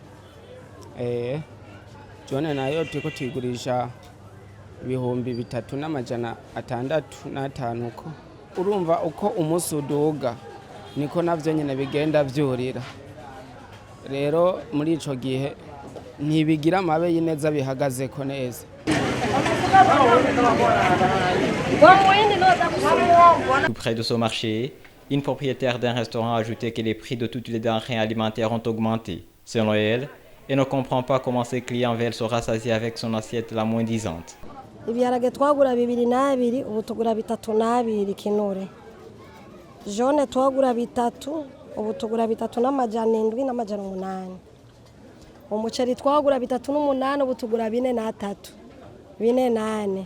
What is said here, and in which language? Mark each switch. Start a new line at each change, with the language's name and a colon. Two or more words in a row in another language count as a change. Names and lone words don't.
Rundi: Jone nayo tuko tuyigurisha 3,665 uko. Urumva uko umunsi uduga niko navyo nyene bigenda vyurira. Rero muri ico gihe ntibigira amabe y'ineza bihagaze ko neza.
French: Tout près de ce marché, une propriétaire d'un restaurant a ajouté que les prix de toutes les denrées alimentaires ont augmenté. Selon elle, elle ne comprend pas comment ses clients veulent se rassasier avec son assiette la moins disante.
Rundi: Ibiharage twagura 2,2 ubu tugura 3,2 kinure. Jone twagura 3 ubu tugura 3,7 n'amajana 8. Umuceri twagura 3,8 ubu tugura 4,3 4,8.